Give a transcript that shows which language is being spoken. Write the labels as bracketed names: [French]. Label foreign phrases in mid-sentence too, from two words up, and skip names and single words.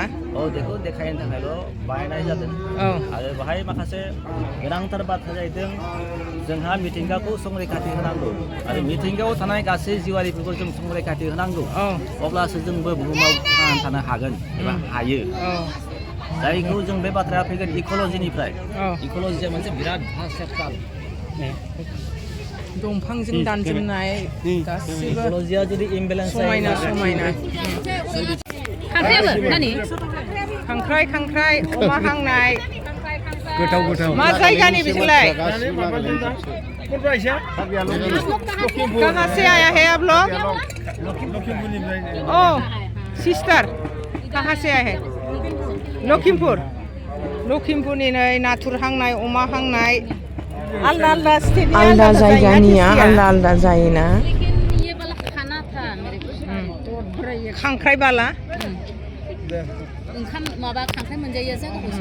[Bodo] बेखौ देखायनो थाखायल' बाहायनाय जादों आरो बाहाय माखासे गोनांथार बाथ्रा जाहैदों जोंहा मिथिंगाखौ संरैखाथि होनांगौ आरो मिथिंगायाव थानाय गासै जिउआरिफोरखौ जों संरैखाथि होनांगौ अब्लासो जोंबो बुहुमाव थांनानै थानो हागोन एबा हायो जायखौ जों बे बाथ्राया फैगोन इक'लजिनिफ्राय इक'लजिया मोनसे बिराद सेप्टार दंफांजों दानजोबनाय गासिबो इक'लजिया जुदि इमबेलेन्स समायना खांख्राइ अमा हांनाय गोथाव मा जायगानि बिसोरलाय [Hindi] कहाँ से आया है आप लोग ओ सिस्टर कहाँ से आया है [Bodo] लखिमपुरनि नै नाथुर हांनाय अमा हांनाय आलदा जायगानिया आलदा जायोना खांख्राइ बाला ओंखाम माबा खांख्राइ मोनजायो जों